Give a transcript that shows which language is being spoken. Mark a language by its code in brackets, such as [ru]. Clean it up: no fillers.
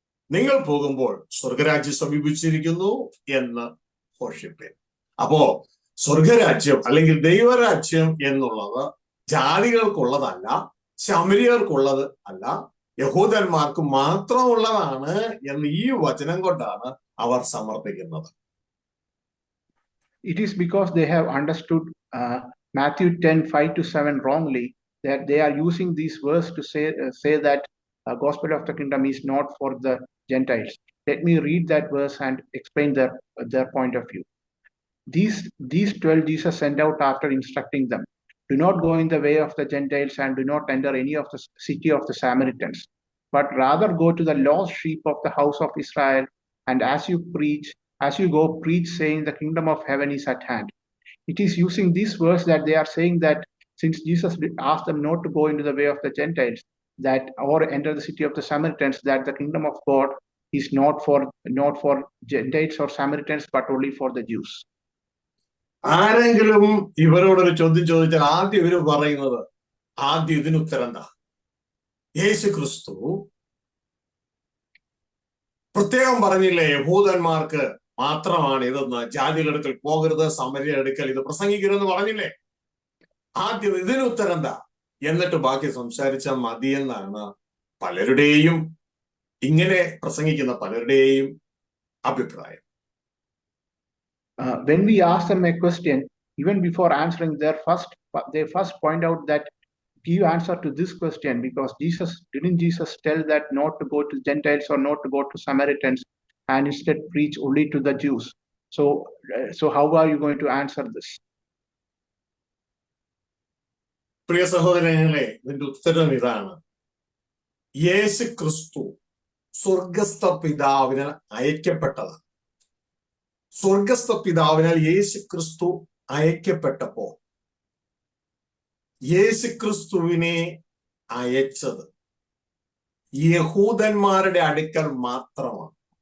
[ml] നിങ്ങൾ പോകുമ്പോൾ സ്വർഗരാജ്യം സമീപിച്ചിരിക്കുന്നു എന്ന് ഘോഷിപ്പേൻ. അപ്പോ സ്വർഗരാജ്യം അല്ലെങ്കിൽ ദൈവരാജ്യം എന്നുള്ളത് ജാതികൾക്കുള്ളതല്ല, ശമര്യർക്കുള്ളത് അല്ല, യഹൂദന്മാർക്ക് മാത്രമുള്ളതാണ് എന്ന് ഈ വചനം കൊണ്ടാണ് അവർ സമർത്ഥിക്കുന്നത്. [en] It is because they have understood Matthew 10:5-7 wrongly, that they are using this verse to say that gospel of the kingdom is not for the Gentiles. Let me read that verse and explain their point of view. These 12 Jesus sent out after instructing them, do not go in the way of the Gentiles and do not enter any of the city of the Samaritans, but rather go to the lost sheep of the house of Israel. And as you go, preach, saying, the kingdom of heaven is at hand. It is using this verse that they are saying that since Jesus asked them not to go into the way of the Gentiles, that or enter the city of the Samaritans, that the kingdom of God is not for Gentiles or Samaritans, but only for the Jews. [ml] ആരെങ്കിലും ഇവരോടൊരു ചോദ്യം ചോദിച്ചാൽ ആദ്യം ഇവര് പറയുന്നത്, ആദ്യം ഇതിന് ഉത്തരം എന്താ? യേശു ക്രിസ്തു പ്രത്യേകം പറഞ്ഞില്ലേ യഹൂദന്മാർക്ക് മാത്രമാണ് ഇതെന്ന്, ജാതികളുടെ അടുക്കൽ പോകരുത്, സമര്യരുടെ അടുക്കൽ ഇത് പ്രസംഗിക്കരുതെന്ന് പറഞ്ഞില്ലേ? ആദ്യം ഇതിന് ഉത്തരം എന്താ, എന്നിട്ട് ബാക്കി സംസാരിച്ചാൽ മതിയെന്നാണ് പലരുടെയും, ഇങ്ങനെ പ്രസംഗിക്കുന്ന പലരുടെയും അഭിപ്രായം. [en] When we ask them a question, even before answering, they first point out that give answer to this question, because didn't Jesus tell that not to go to Gentiles or not to go to Samaritans and instead preach only to the Jews? So how are you going to answer this? [ml] പ്രിയ സഹോദരങ്ങളെ, ഇതിന്റെ ഉത്തരം ഇതാണ്. യേശു ക്രിസ്തു സ്വർഗസ്ഥ പിതാവിനാൽ അയക്കപ്പെട്ടതാണ്. സ്വർഗസ്ഥ പിതാവിനാൽ യേശു ക്രിസ്തു അയക്കപ്പെട്ടപ്പോ യേശു ക്രിസ്തുവിനെ അയച്ചത് യഹൂദന്മാരുടെ അടുക്കൽ മാത്രമാണ്.